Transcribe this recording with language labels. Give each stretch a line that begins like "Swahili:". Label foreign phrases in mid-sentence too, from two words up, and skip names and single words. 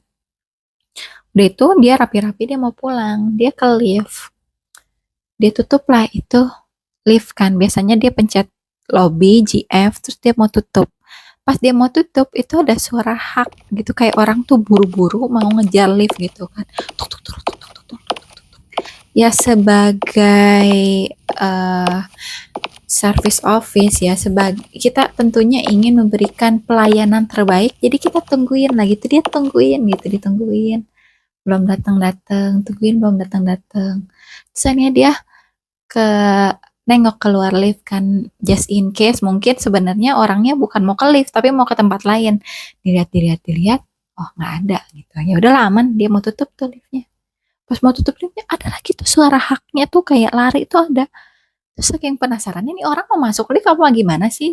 Indonesian: Udah itu dia rapi-rapi dia mau pulang. Dia ke lift. Dia tutup lah itu lift kan. Biasanya dia pencet lobby, GF, terus dia mau tutup. Pas dia mau tutup itu ada suara hak gitu, kayak orang tuh buru-buru mau ngejar lift gitu kan. Tuk, tuk, tuk, tuk, tuk, tuk, tuk, tuk. Ya sebagai
English: service office
Indonesian: ya, sebagai kita tentunya ingin memberikan pelayanan terbaik, jadi kita tungguin lah gitu, dia ditungguin belum datang, tungguin belum datang. Terus akhirnya dia ke nengok keluar lift kan,
English: just in case
Indonesian: mungkin sebenarnya orangnya bukan mau ke lift tapi mau ke tempat lain. Dilihat, oh nggak ada gitu. Ya udah aman, dia mau tutup tuh liftnya. Pas mau tutup liftnya ada lagi tuh suara haknya tuh kayak lari tuh ada. Terus saking penasarannya nih orang mau masuk lift apa gimana sih?